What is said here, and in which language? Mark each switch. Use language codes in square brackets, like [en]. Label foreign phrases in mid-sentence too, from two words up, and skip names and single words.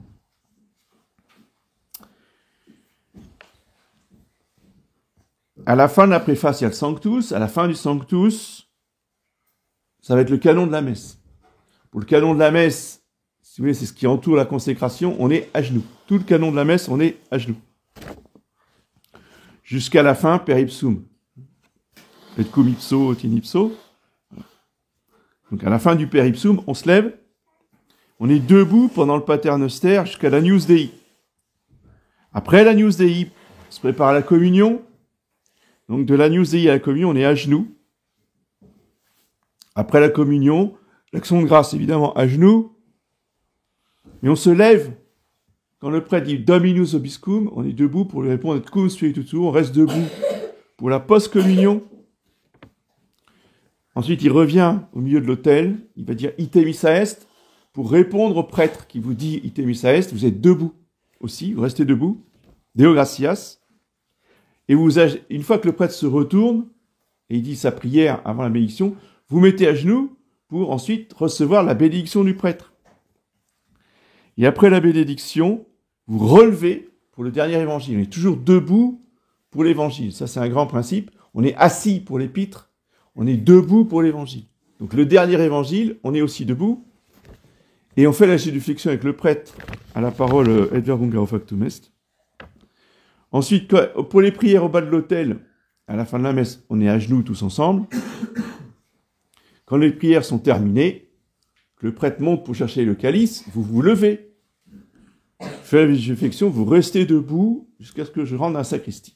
[fr] À la fin de la préface, il y a le Sanctus. À la fin du Sanctus, ça va être le canon de la messe. Pour le canon de la messe, si vous voulez, c'est ce qui entoure la consécration, on est à genoux. Tout le canon de la messe, on est à genoux. Jusqu'à la fin, [la] per ipsum. Et cum ipso, tin ipso. [fr] Donc à la fin du [la] per ipsum, [fr] on se lève. On est debout pendant le paternoster jusqu'à l'Agnus Dei. Après l'Agnus Dei, on se prépare à la communion. Donc de l'Agnus Dei à la communion, on est à genoux. Après la communion, l'action de grâce, évidemment, à genoux. Et on se lève. Quand le prêtre dit [la] Dominus Obiscum, [fr] on est debout pour lui répondre [la] et cum spiritu, [fr] on reste debout pour la post-communion. Ensuite, il revient au milieu de l'autel, il va dire [la] Ite missa est, [fr] pour répondre au prêtre qui vous dit [la] Ite missa est, [fr] vous êtes debout aussi, vous restez debout, [la] Deo gratias, [fr] et une fois que le prêtre se retourne, et il dit sa prière avant la bénédiction, vous mettez à genoux pour ensuite recevoir la bénédiction du prêtre. Et après la bénédiction, vous relevez pour le dernier évangile. On est toujours debout pour l'évangile. Ça, c'est un grand principe. On est assis pour l'épître, on est debout pour l'évangile. Donc le dernier évangile, on est aussi debout. Et on fait la génuflexion avec le prêtre à la parole « [la] Et verbum factum est ». [fr] Ensuite, pour les prières au bas de l'autel, à la fin de la messe, on est à genoux tous ensemble. Quand les prières sont terminées, le prêtre monte pour chercher le calice, vous vous levez. Faites la génuflexion, vous restez debout jusqu'à ce que je rentre dans la sacristie.